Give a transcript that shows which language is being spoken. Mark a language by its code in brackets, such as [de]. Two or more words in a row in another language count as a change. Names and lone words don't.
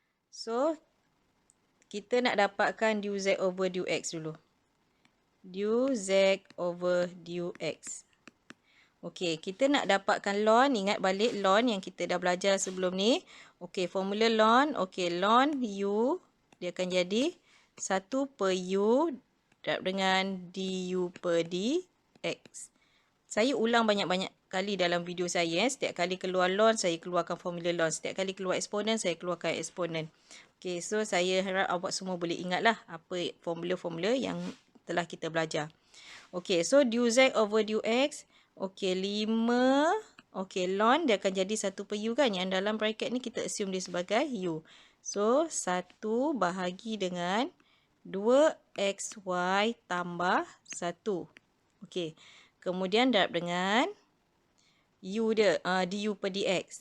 [ms] So, kita nak dapatkan [en] du z over du x [ms] dulu. [en] Du z over du x. [ms] Okey, kita nak dapatkan ln. Ingat balik ln yang kita dah belajar sebelum ni. Okey, formula ln. Okey, ln u dia akan jadi 1 per u darab dengan du per dx. Saya ulang banyak-banyak kali dalam video saya. Setiap kali keluar ln, saya keluarkan formula ln. Setiap kali keluar eksponen, saya keluarkan eksponen. Okey, so saya harap awak semua boleh ingatlah apa formula-formula yang telah kita belajar. Okey, so [en] du z over du x. [ms] Okey, 5. Okey, ln dia akan jadi 1 per u kan. Yang dalam bracket ni kita assume dia sebagai u. So, 1 bahagi dengan 2xy tambah 1. Okey, kemudian darab dengan u dia, du per dx.